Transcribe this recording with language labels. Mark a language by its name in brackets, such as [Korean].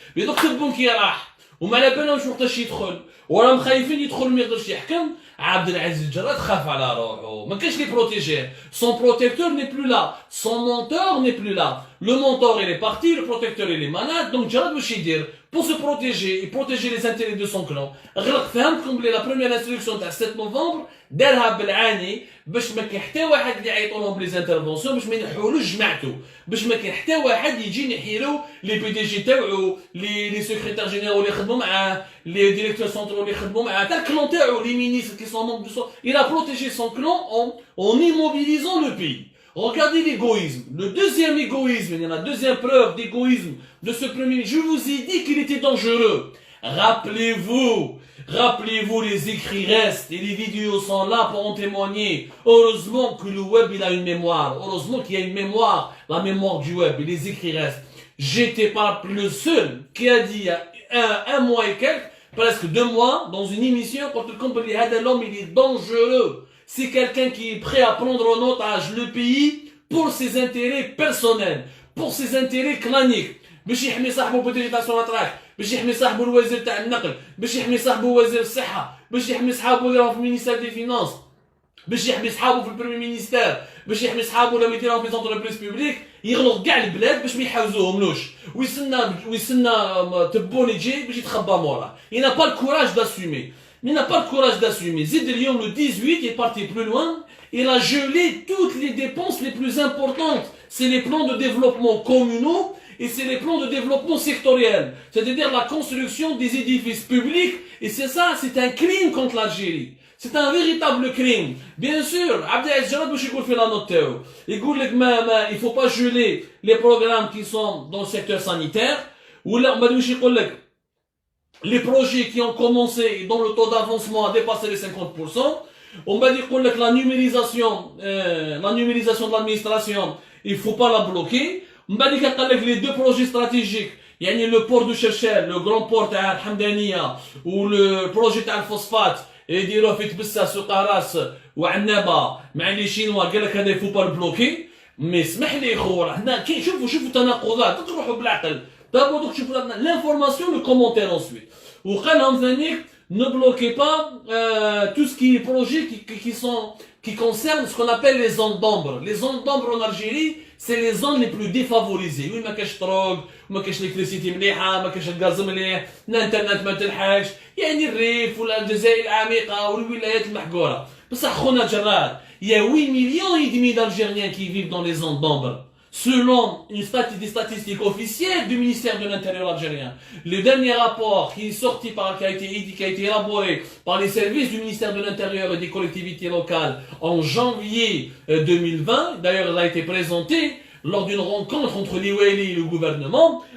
[Arabic] mais donc تبون كي راح وما على بالهمش وقتاش يدخل وراهم خايفين يدخل ما يقدرش يحكم عبد العزيز جراد خاف على روحه ما كانش لي بروتيجيه [French] son protecteur n'est plus là son mentor n'est plus là le mentor il est parti le protecteur il est malade donc [Arabic] جراد واش يدير [French] pour se protéger et protéger les intérêts de son clan [Arabic] غلق فهمتكم بلي [French] la première instruction [Arabic] تاع 7 نوفمبر دارها بالعاني باش ما كاين حتى واحد اللي يعيطوا لهم بلي انترفونسيون باش ما ينحولوش جماعته باش ما كاين حتى واحد يجي يحيرو لي بي دي جي تاعو لي سكرتير جينيرال اللي يخدموا معاه لي ديريكتور سونترال اللي يخدموا معاه تاع الكلون تاعو لي مينيستر كي سون مون دو سون [French] il a protégé son clan en immobilisant le pays. Regardez l'égoïsme. Le deuxième égoïsme, il y en a deuxième preuve d'égoïsme de ce premier ministre. Je vous ai dit qu'il était dangereux. Rappelez-vous, les écrits restent et les vidéos sont là pour en témoigner. Heureusement que le web, il a une mémoire. Heureusement qu'il y a une mémoire, la mémoire du web et les écrits restent. J'étais pas le seul qui a dit il y a un mois et quelques, presque 2 mois, dans une émission, quand le compagnie l'homme, il est dangereux. C'est quelqu'un qui est prêt à prendre en otage le pays pour ses intérêts personnels, pour ses intérêts claniques. [Arabic] باش يحمي صاحبه بودجي تاع سوناتراك باش يحمي صاحبه الوزير تاع النقل باش يحمي صاحبه وزير الصحه باش يحمي صحابه اللي راهم في المينيستير دي فينانس باش يحمي صحابه في البريمي مينيستير، باش يحمي صحابه ولا يديرهم في زونتربريز بوبليك، يغلق كاع البلاد باش ما يحاوزوهملوش، ويستنى تبون يجي باش يتخبى موراه. [French] Il n'a pas le courage d'assumer. Il n'a pas le courage d'assumer. [Arabic] زيد اليوم [French] le 18 est parti plus loin. Il a gelé toutes les dépenses les plus importantes. C'est les plans de développement communaux et c'est les plans de développement sectoriel. C'est-à-dire la construction des édifices publics. Et c'est ça, c'est un crime contre l'Algérie. C'est un véritable crime. Bien sûr, Abdelaziz Jarad [Arabic] باش يقول في [French] la note [Arabic] تاعو. يقول لك [French] il faut pas geler les programmes qui sont dans le secteur sanitaire. [Arabic] ولا ما باش يقول لك [French] les projets qui ont commencé et dont le taux d'avancement a dépassé les 50%. On va dire que la numérisation de l'administration, il faut pas la bloquer. On va dire que les deux projets stratégiques, il y a le port de Cherchel, le grand port de Hamdania, ou le projet de phosphate, et dire au fait bissa sur Taras ou Annaba, mais les Chinois, il faut pas le bloquer. Mais [Arabic] اسمح لي خويا هنا كاين شوفوا تناقضات تروحوا بالعقل. [French] D'abord donc [Arabic] شوفوا [French] l'information, le commentaire ensuite. [Arabic] وقال لهم ثاني [French] ne bloquez pas tout ce qui est projet qui concerne ce qu'on appelle les zones d'ombre. Les zones d'ombre en Algérie, c'est les zones les plus défavorisées. Oui, [Arabic] ما كاش [French] drogue, [Arabic] ما كاش [French] l'électricité [Arabic] مليحة, ما كاش الغاز مليح, الانترنت ما تلحقش, يعني الريف ولا الجزائر العميقة والولايات المحقورة. بصح خونا [French] جراد, il y a 8 millions et demi d'Algériens qui vivent dans les zones d'ombre. Selon des statistiques officielles du ministère de l'Intérieur algérien, le dernier rapport qui est sorti qui a été élaboré par les services du ministère de l'Intérieur et des collectivités locales en janvier 2020, d'ailleurs il a été présenté lors d'une rencontre entre l'Iweli et le gouvernement,